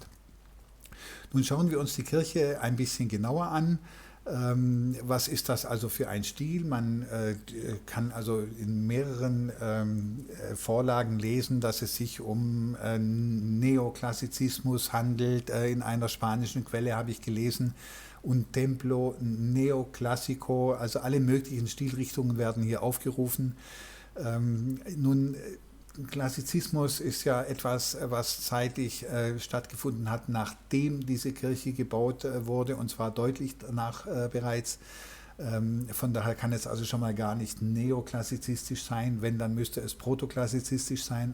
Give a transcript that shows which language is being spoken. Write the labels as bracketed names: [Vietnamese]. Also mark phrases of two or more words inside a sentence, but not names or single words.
[German] Nun schauen wir uns die Kirche ein bisschen genauer an. Was ist das also für ein Stil? Man kann also in mehreren Vorlagen lesen, dass es sich um Neoklassizismus handelt. In einer spanischen Quelle habe ich gelesen, [Spanish] un templo neoclásico, [German] also alle möglichen Stilrichtungen werden hier aufgerufen. Nun, Klassizismus ist ja etwas, was zeitlich stattgefunden hat, nachdem diese Kirche gebaut wurde, und zwar deutlich danach bereits. Von daher kann es also schon mal gar nicht neoklassizistisch sein, wenn, dann müsste es protoklassizistisch sein.